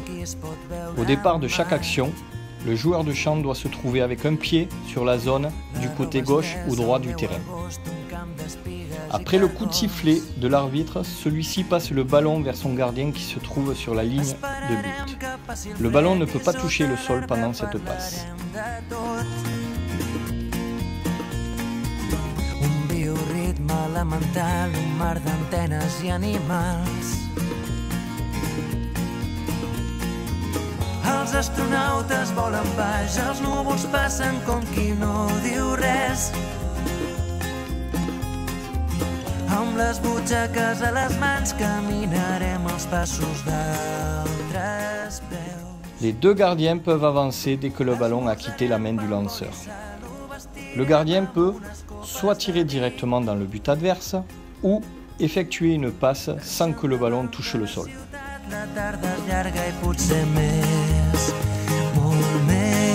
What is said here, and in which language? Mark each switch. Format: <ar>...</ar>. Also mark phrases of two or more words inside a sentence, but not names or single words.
<fr>Au départ de chaque action, le joueur de champ doit se trouver avec un pied sur la zone du côté gauche ou droit du terrain. Après le coup de sifflet de l'arbitre, celui-ci passe le ballon vers son gardien qui se trouve sur la ligne de but. Le ballon ne peut pas toucher le sol pendant cette passe.</fr> <ca>Un bioritme elemental, un mar d'antenes i animals. Els astronautes volen baix, els núvols passen com qui no diu res. Amb les butxaques a les mans caminarem els passos d'altres peus.</ca> <fr>Les 2 gardiens peuvent avancer dès que le ballon a quitté la main du lanceur. Le gardien peut soit tirer directement dans le but adverse ou effectuer une passe sans que le ballon touche le sol.</fr> <ca>La tarda és llarga i potser més, molt més.</ca>